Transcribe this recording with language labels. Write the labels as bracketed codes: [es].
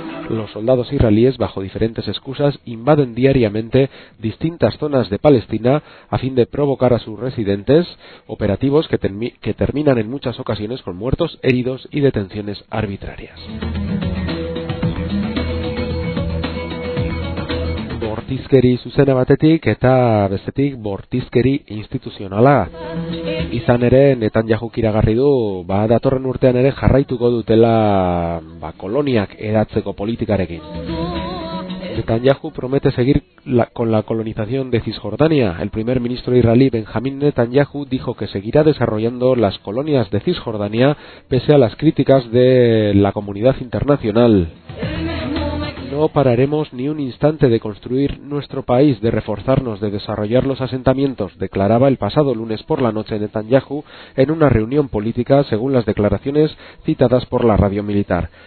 [es] Los soldados israelíes, bajo diferentes excusas, invaden diariamente distintas zonas de Palestina a fin de provocar a sus residentes, operativos que terminan en muchas ocasiones con muertos, heridos y detenciones arbitrarias. [eu] Bortizkeri zuzena batetik eta bestetik bortizkeri instituzionala. Izan ere, Netanyahuk iragarri du, ba, datorren urtean ere jarraituko dutela ba, koloniak eratzeko politikarekin. [es] Netanyahu promete seguir con la colonización de Cisjordania. El primer ministro israelí Benjamin Netanyahu dijo que seguirá desarrollando las colonias de Cisjordania pese a las críticas de la comunidad internacional. No pararemos ni un instante de construir nuestro país, de reforzarnos, de desarrollar los asentamientos, declaraba el pasado lunes por la noche Netanyahu en una reunión política, según las declaraciones citadas por la radio militar.